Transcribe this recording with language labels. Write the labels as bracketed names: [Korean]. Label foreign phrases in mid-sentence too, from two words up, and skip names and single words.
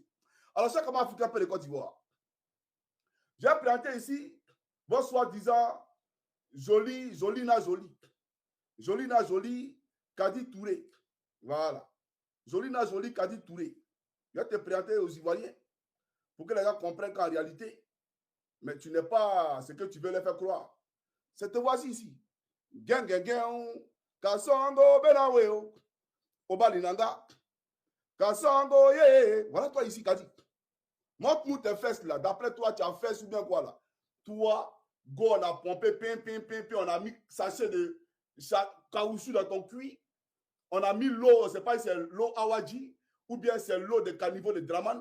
[French] Alors, chaque moment africain peut de Côte d'Ivoire. J'ai présenté ici, bon soi-disant, Jolina Jolie, Kadi Touré. Voilà. Jolina Jolie, Kadi Touré. Je vais te présenter aux Ivoiriens pour que les gens comprennent qu'en réalité, mais tu n'es pas ce que tu veux les faire croire. cette voix-ci ici. [English] Gang, gang, gang. [French] Kasongo Benaweo. Obalinanga. Kasongo, yeah. Voilà toi ici, Kadi. Montre-nous tes fesses là. D'après toi, tu as fait ou bien quoi là? Toi, go, on a pompé, on a mis sachet de caoutchouc dans ton cuir. On a mis l'eau, je ne sais pas si c'est l'eau Awadji ou bien c'est l'eau de caniveau de Draman.